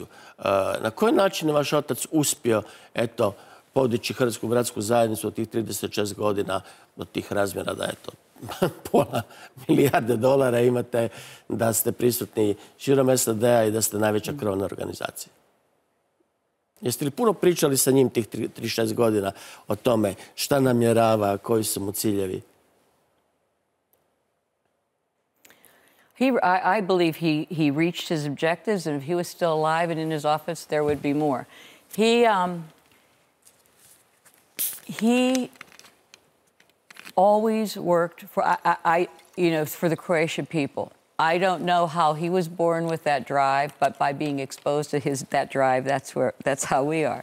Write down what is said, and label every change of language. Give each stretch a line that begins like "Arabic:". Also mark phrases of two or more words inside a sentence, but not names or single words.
Croatian: Na koji način je vaš otac uspio, eto, podići Hrvatsku bratsku zajednicu od tih 36 godina do tih razmjera da, eto, pola milijarde dolara imate, da ste prisutni širom SAD-a i da ste najveća krovna organizacija? Jeste li puno pričali sa njim tih 36 godina o tome šta namjerava, koji su mu ciljevi?
English: I believe he reached his objectives, and if he was still alive and in his office, there would be more. He always worked for for the Croatian people. I don't know how he was born with that drive, but by being exposed to that drive, that's how we are.